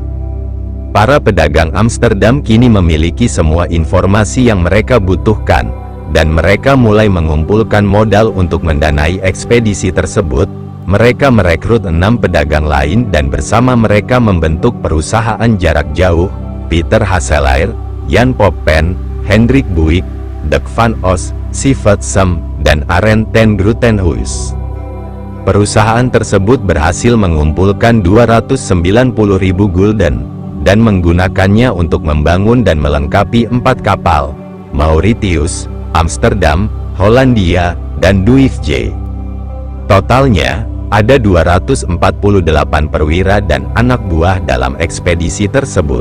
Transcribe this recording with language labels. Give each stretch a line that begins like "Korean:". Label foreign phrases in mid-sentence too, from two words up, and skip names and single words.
Indonesian: Para pedagang Amsterdam kini memiliki semua informasi yang mereka butuhkan, dan mereka mulai mengumpulkan modal untuk mendanai ekspedisi tersebut. Mereka merekrut 6 pedagang lain dan bersama mereka membentuk perusahaan jarak jauh, Pieter Hasselaer, Jan Poppen, Hendrik Buik, Dirk van Os, Sivat Sem, dan Arend ten Grutenhuis. Perusahaan tersebut berhasil mengumpulkan 290.000 gulden, dan menggunakannya untuk membangun dan melengkapi 4 kapal, Mauritius, Amsterdam, Hollandia, dan Duifje. Totalnya, ada 248 perwira dan anak buah dalam ekspedisi tersebut.